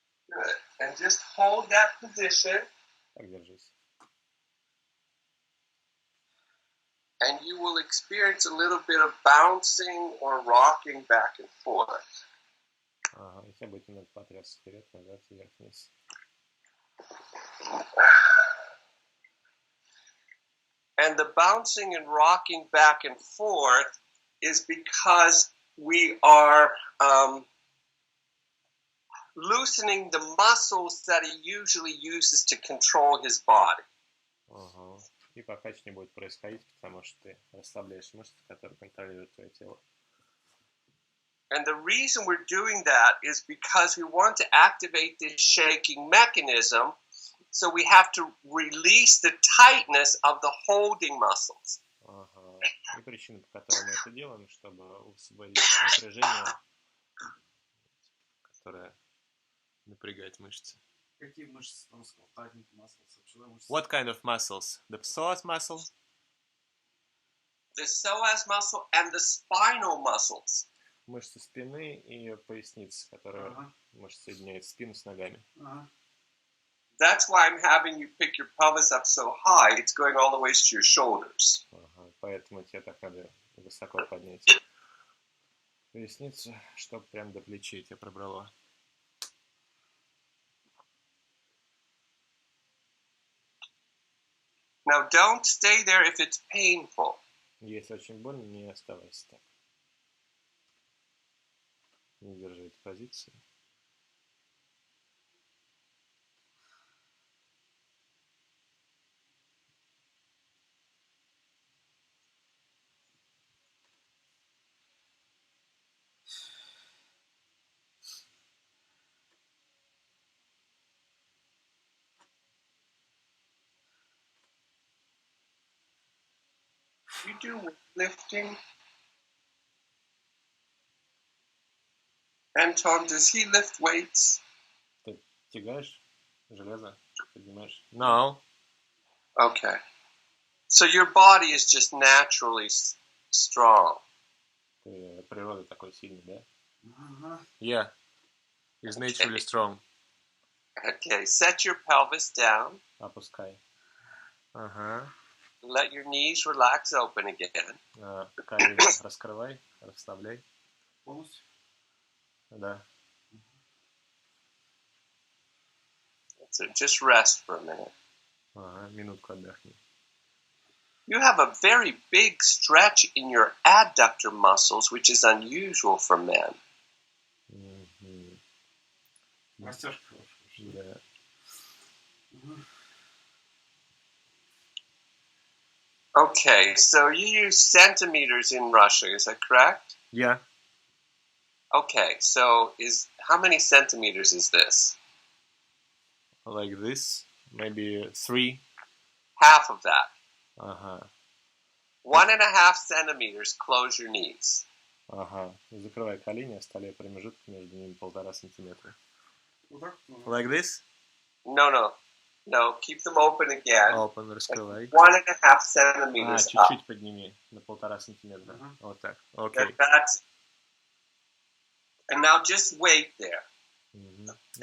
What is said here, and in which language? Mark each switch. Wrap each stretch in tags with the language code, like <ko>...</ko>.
<en>Good. And just hold that position,</en> <ru>Так, держись.</ru> <en>and you will experience a little bit of bouncing or rocking back and forth.</en> <ru>Ага. И тебя будет немного потрясать вперед, назад, вверх-вниз.</ru> <en>And the bouncing and rocking back and forth is because we are loosening the muscles that he usually uses to control his body.</en> <ru>Ага. И покачивание будет происходить, потому что ты расслабляешь мышцы, которые контролируют твое тело.</ru> <en>And the reason we're doing that is because we want to activate this shaking mechanism, so we have to release the tightness of the holding muscles.</en> <ru>Ага. И причина, по которой мы это делаем, чтобы высвободить напряжение, которое напрягает мышцы. Какие мышцы там сказал?</ru> <en>Tightening muscles.</en> <ru>Что за мышцы?</ru> <en>What kind of muscles? The psoas muscle? The psoas muscle and the spinal muscles.</en> <ru>Мышцы спины и поясницы, которые мышцы соединяют спину с ногами.</ru> <en>That's why I'm having you pick your pelvis up so high, it's going all the way to your shoulders.</en> <ru>Ага. Поэтому тебе так надо высоко поднять поясницу, чтобы прям до плечей тебя пробрало.</ru> <en>Now don't stay there if it's painful.</en> <ru>Если очень больно, не оставайся так. Не держи эту позицию.</ru> <en>You do lifting. Anton, does he lift weights?</en> <ru>Ты тягаешь железо? Поднимаешь?</ru> <en>No. Okay. So your body is just naturally strong.</en> <ru>Ты природа такой сильный, да?</ru> <en>Yeah. He's naturally strong. Okay, set your pelvis down.</en> <ru>Опускай. Ага.</ru> <en>Let your knees relax open again.</en> <ru>Колени раскрывай, расслабляй. Полностью? Да.</ru> <en>So just rest for a minute.</en> <ru>Ага, минутку отдохни.</ru> <en>You have a very big stretch in your adductor muscles, which is unusual for men.</en> <ru>Растяжка хорошая. Да.</ru> <en>Okay, so you use centimeters in Russia, is that correct? Yeah. Okay, so how many centimeters is this? Like this. Maybe 3. Half of that.</en> <ru>Ага.</ru> <en>1.5 centimeters, close your knees.</en> <ru>Ага. Закрывай колени, оставляй промежуток между ними 1,5 сантиметра. Вот так?</ru> <en>Like this? No, keep them open again. Open,</en> <ru>раскрывай.</ru> <en>1.5 centimeters up.</en> <ru>Чуть-чуть подними на 1,5 сантиметра. Вот так.</ru> <en>Okay. Okay. And now just wait there.</en>